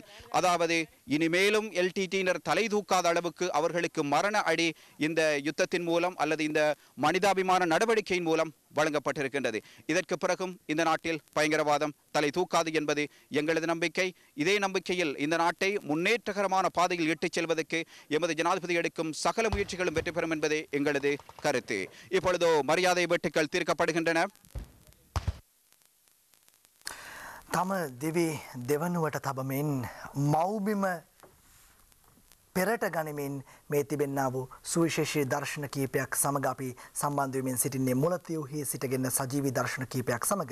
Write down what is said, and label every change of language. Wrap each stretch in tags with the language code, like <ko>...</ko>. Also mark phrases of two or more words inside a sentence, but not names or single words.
<ta>அதாவது இனிமேலும் எல்டிடியினர் தலை தூக்காத அளவுக்கு அவர்களுக்கு மரண அடி இந்த யுத்தத்தின் மூலம் அல்லது இந்த மனிதாபிமான நடவடிக்கையின் மூலம் வழங்கப்பட்டிருக்கின்றது. இதற்கு பிறகும் இந்த நாட்டில் பயங்கரவாதம் தலை தூக்காது என்பது எங்களது நம்பிக்கை. இதே நம்பிக்கையில் இந்த நாட்டை முன்னேற்றகரமான பாதையில் இட்டுச் செல்வதற்கு எமது ஜனாதிபதி எடுக்கும் சகல முயற்சிகளும் வெற்றி பெறும் என்பதே எங்களது கருத்து. இப்பொழுதோ மரியாதை வெட்டுக்கள் தீர்க்கப்படுகின்றன.</ta> <si>තම දෙවි දෙවනුවට තබමින් මව්බිම පෙරට ගනිමින් මේ තිබෙන්නා වූ සුවිශේෂී දර්ශන කීපයක් සමග අපි සම්බන්ධ වෙමින් සිටින්නේ මුලතිව්හි සිටගෙන සජීවී දර්ශන කීපයක් සමග.</si>